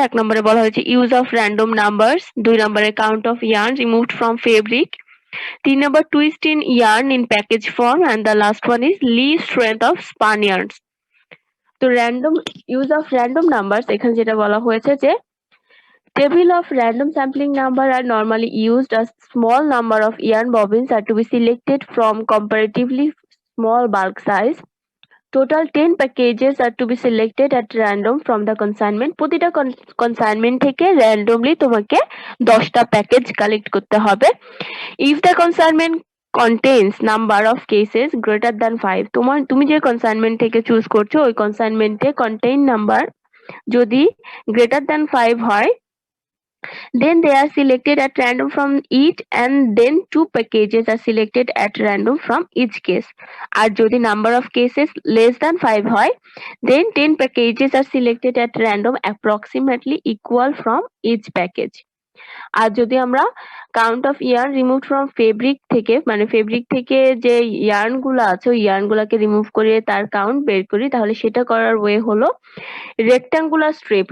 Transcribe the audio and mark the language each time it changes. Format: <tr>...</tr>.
<en>1</en> <bn>নম্বরে বলা হয়েছে</bn> <en>Use of random numbers, 2 নম্বরে count of yarn removed from fabric, 3 number twist in yarn in package form, and the last one is least strength of spun yarns. তো random use of random numbers,</en> <bn>এখানে যেটা বলা হয়েছে যে</bn> <en>table of random sampling number are normally used. A small number of yarn bobbins are to be selected from comparatively small bulk size. Total 10 packages are to be selected at random from the consignment.</en> <bn>প্রতিটা consignment থেকে randomly তোমাকে 10টা package collect করতে হবে।</bn> <en>If the consignment contains number of cases greater than 5,</en> <bn>তুমি যে consignment থেকে choose করছো ওই consignment এ contain number যদি greater than 5 হয়,</bn> <en>then they are selected at random from each, and then 2 packages are selected at random from each case.</en> <bn>আর যদি</bn> <en>number of cases less than 5 হয়, then 10 packages are selected at random approximately equal from each package.</en> <bn>আর যদি আমরা</bn> <en>count of yarn removed from fabric</en> <bn>থেকে, মানে fabric থেকে যে yarn গুলো আছে ওই yarn গুলাকে রিমুভ করে তার কাউন্ট বের করি, তাহলে সেটা করার ওয়ে হলো রেক্ট্যাঙ্গুলার স্ট্রিপ।</bn>